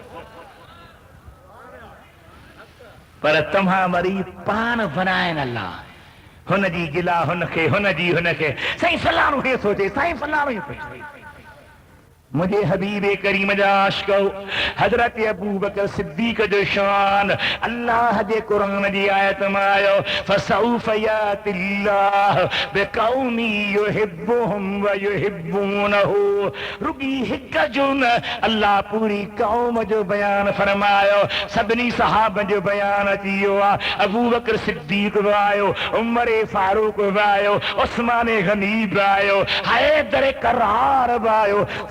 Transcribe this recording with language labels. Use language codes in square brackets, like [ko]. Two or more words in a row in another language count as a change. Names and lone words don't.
[sd] पर तव्हां वरी पान बनाइनि अल्लाह, हुनजी गिला हुनखे, हुनजी हुनखे। साईं फलाणो हे सोचे, साईं फलाणो हे सोचे। मुझे हबीब करीम जा आशिक़ो हजरत अबू बकर सिद्दीक जो शान अल्लाह जे कुरान जी आयत में आयो, [ar] فسوف يأتي الله بقوم يحبهم ويحبونه. [sd] रुगी हिक जो न, अल्लाह पूरी कौम जो बयान फरमायो। सभिनी सहाबनि जो बयान अची वियो आहे। अबू बकर सिद्दीक बि आयो, उमर फारूक बि आयो, उस्मान गनी बि आयो, हैदर कर्रार बि आयो।